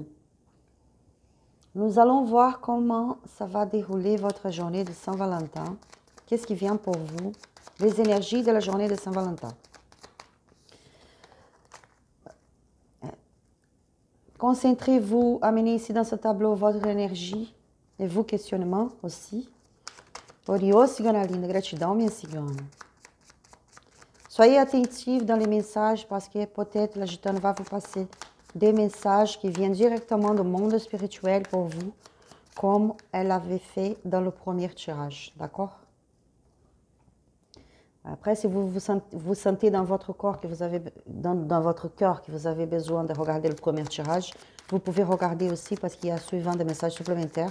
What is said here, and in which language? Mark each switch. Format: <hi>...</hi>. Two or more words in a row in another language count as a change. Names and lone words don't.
<fr>Nous allons voir comment ça va dérouler votre journée de Saint-Valentin. Qu'est-ce qui vient pour vous? Les énergies de la journée de Saint-Valentin. Concentrez-vous, amenez ici dans ce tableau votre énergie et vos questionnements aussi.</fr> <pt>Oriô, cigana linda, gratidão, minha cigana.</pt> <fr>Soyez attentifs dans les messages parce que peut-être la gitane va vous passer des messages qui viennent directement du monde spirituel pour vous, comme elle avait fait dans le premier tirage, d'accord? Après, si vous sentez dans votre corps que vous avez, dans votre cœur que vous avez besoin de regarder le premier tirage, vous pouvez regarder aussi parce qu'il y a souvent des messages supplémentaires.</fr>